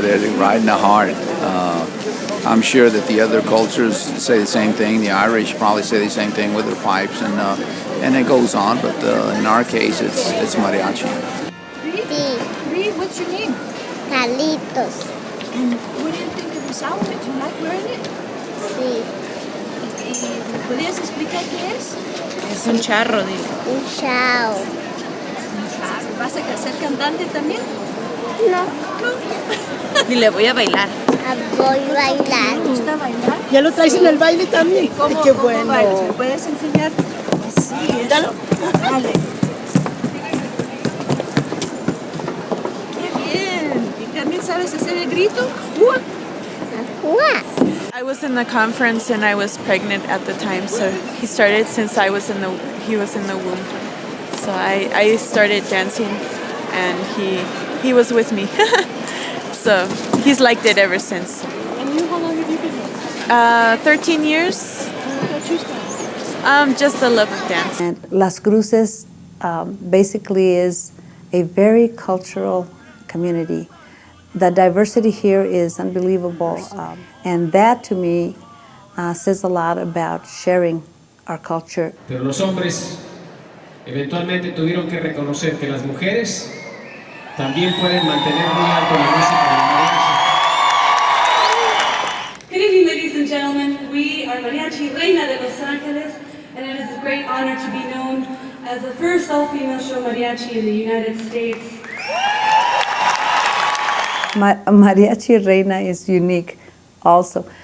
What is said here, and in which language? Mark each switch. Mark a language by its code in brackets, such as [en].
[en] They're right in the heart. I'm sure that the other cultures say the same thing. The Irish probably say the same thing with their pipes, and it goes on. But in our case, it's mariachi. Reed, what's your name? Carlitos. And what do you think of this outfit? Do you like wearing it? [es] Sí. ¿Me podrías explicar qué es? Es un charro, dile. Un chao. ¿Vas a ser cantante también? No. Dile, voy a bailar. Voy a bailar. ¿Te gusta bailar? ¿Ya lo traes en el baile también? ¿Cómo, Qué cómo bueno. bailas? ¿Me puedes enseñar? Sí, Dalo. Dale. Qué bien. ¿Y también sabes hacer el grito? ¡Ua! Ua. [en] I was in the conference and I was pregnant at the time, so he started since he was in the womb. So I started dancing and he was with me. So he's liked it ever since. And you, how long have you been here? 13 years. What you started? Just the love of dance. And Las Cruces basically is a very cultural community. The diversity here is unbelievable, and that to me says a lot about sharing our culture. [es] Pero los hombres eventualmente tuvieron que reconocer que las mujeres también pueden mantener muy alto la música del mariachi. [en] Good evening, ladies and gentlemen. We are Mariachi Reina de Los Angeles, and it is a great honor to be known as the first all-female show mariachi in the United States. Mariachi Reina is unique also.